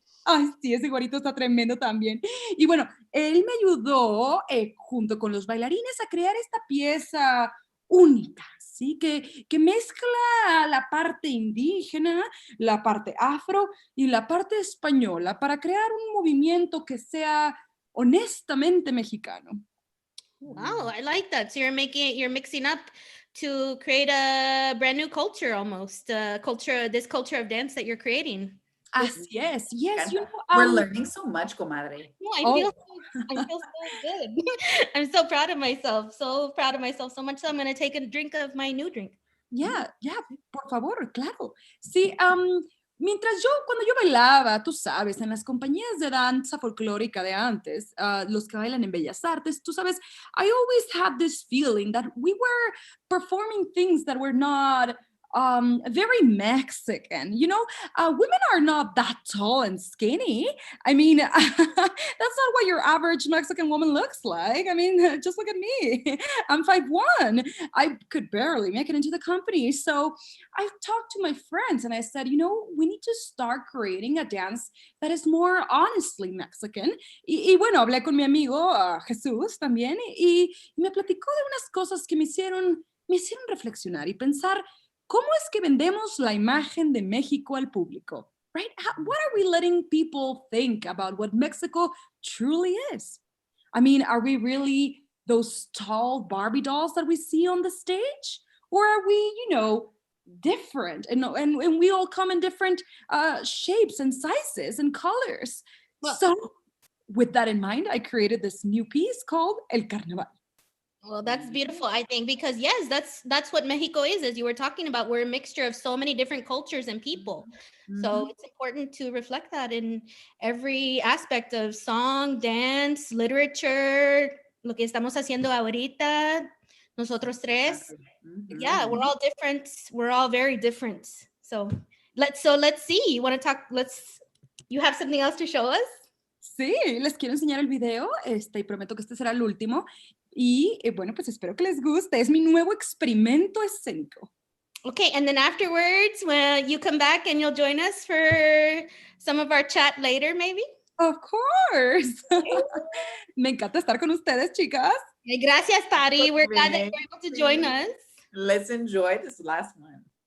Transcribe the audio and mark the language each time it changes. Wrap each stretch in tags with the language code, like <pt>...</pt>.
<es>Ay, sí, ese güerito está tremendo también. Y bueno, él me ayudó junto con los bailarines a crear esta pieza única, ¿sí? Que mezcla la parte indígena, la parte afro y la parte española para crear un movimiento que sea honestamente mexicano.</es> <en>Wow, I like that. So you're mixing up to create a brand new culture almost, this culture of dance that you're creating.</en> <es>Así es, yes.</es> <en>We're learning so much, comadre. No, I feel so good. I'm so proud of myself. So much so I'm going to take a drink of my new drink.</en> <es>Yeah, por favor, claro. Sí, cuando yo bailaba, tú sabes, en las compañías de danza folclórica de antes, los que bailan en Bellas Artes, tú sabes,</es> <en>I always had this feeling that we were performing things that were not very Mexican. Women are not that tall and skinny. I mean, that's not what your average Mexican woman looks like. I mean, just look at me. I'm 5'1". I could barely make it into the company. So I talked to my friends and I said, we need to start creating a dance that is more honestly Mexican.</en> <es>Y bueno, hablé con mi amigo Jesús también y me platicó de unas cosas que me hicieron reflexionar y pensar, ¿cómo es que vendemos la imagen de México al público?</es> <en>Right? What are we letting people think about what Mexico truly is? I mean, are we really those tall Barbie dolls that we see on the stage? Or are we, different? And we all come in different shapes and sizes and colors. Well, so with that in mind, I created this new piece called El Carnaval. Well, that's beautiful, I think, because yes, that's what Mexico is, as you were talking about. We're a mixture of so many different cultures and people. So it's important to reflect that in every aspect of song, dance, literature,</en> <es>lo que estamos haciendo ahorita, Nosotros tres. Mhm.</es> <en>Yeah, we're all different. We're all very different. So let's see. You want to talk? You have something else to show us?</en> <es>Sí, les quiero enseñar el video, y prometo que este será el último. Y bueno, pues espero que les guste. Es mi nuevo experimento escénico.</es> <en>Okay, and then afterwards, when you come back and you'll join us for some of our chat later, maybe? Of course.</en> <es>Me encanta estar con ustedes, chicas. Gracias, Patty.</es> <en>We're glad that you're able to join us. Let's enjoy this last one.</en>